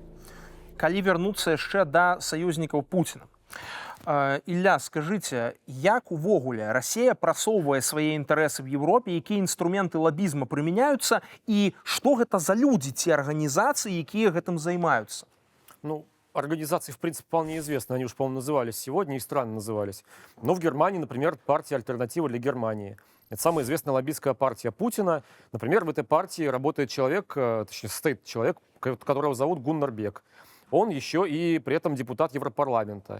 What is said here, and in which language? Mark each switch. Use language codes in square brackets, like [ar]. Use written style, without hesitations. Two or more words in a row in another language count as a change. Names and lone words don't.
[be] Калі вярнуцца яшчэ да саюзнікаў Пуціна. Ілля, скажыце, як увогуле Расія прасоўвае свае інтарэсы [ru] в Европе, [be] якія інструменты лабізма прымяняюцца і што гэта за людзі ці арганізацыі, якія гэтым займаюцца? [ru] Ну, организации, в принципе, вполне известны. Они уж, по-моему, назывались сегодня, и страны назывались. Но в Германии, например, партия «Альтернатива для Германии». Это самая известная лоббистская партия Путина. Например, в этой партии работает человек, точнее, состоит человек, которого зовут Гуннар Бек. Он еще и при этом депутат Европарламента.